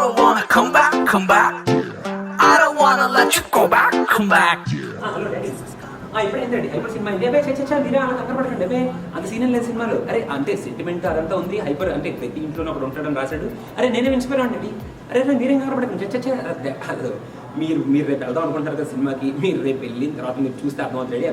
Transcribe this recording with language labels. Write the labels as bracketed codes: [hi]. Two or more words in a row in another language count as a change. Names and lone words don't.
[en] wanna come back, come back. I don't wanna let you go back, come back. [te] హలో డాడీ ఇప్పుడు ఏంటండి హైపర్ సినిమా ఇండియా బై చచ్చా మీరే అలా కంగారు పడకండి అబ్బే అంత సీన్ లేదు సినిమాలో. అరే అంటే సెంటిమెంట్ అదంతా ఉంది, హైపర్ అంటే ప్రతి ఇంట్లో ఒకడు ఉంటాడని రాశాడు. అరే నేనే ఇన్స్పైర్ అండి. అరే మీరేం కంగారు పడకండి చచ్చా. మీరు రేపు వెళ్దాం అనుకుంటారు కదా సినిమాకి, మీరు రేపు వెళ్ళిన తర్వాత మీరు చూస్తే అర్థమవుతుంది డాడీ.